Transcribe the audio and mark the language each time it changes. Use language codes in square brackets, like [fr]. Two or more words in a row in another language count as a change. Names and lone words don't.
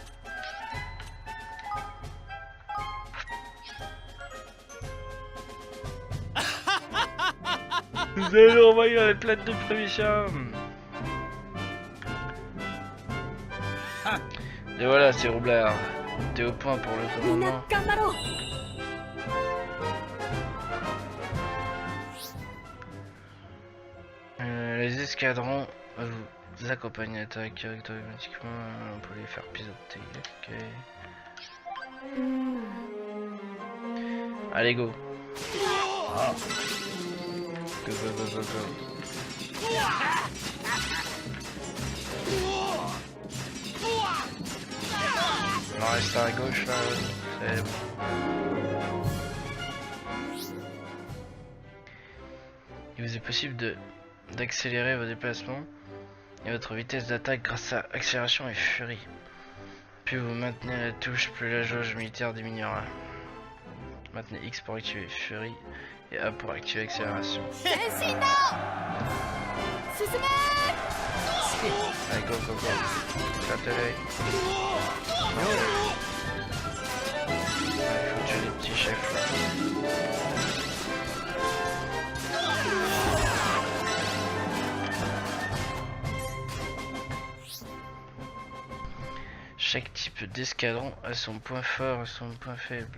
[fr] Vous allez envahir les plaines de Prévision. Et voilà, c'est roublard. T'es au point pour le [ja] みんな [fr] commandement. [ja] 頑張ろう [fr] Les escadrons vous accompagnent à l'attaque automatiquement pour les faire piloter. Ok. うーん Allez, go. あ [en] Go, go, go, go, go. [fr] On en reste à gauche là. C'est bon. Il vous est possible d'accélérer vos déplacements et votre vitesse d'attaque grâce à accélération et furie. Plus vous maintenez la touche, plus la jauge militaire diminuera. Maintenez X pour activer furie et A pour activer accélération. [ja] 前進だ進め [fr] Allez, [en] go, go, go. [fr] Attelez. Il faut tuer les petits chefs là. Chaque type d'escadron a son point fort et son point faible.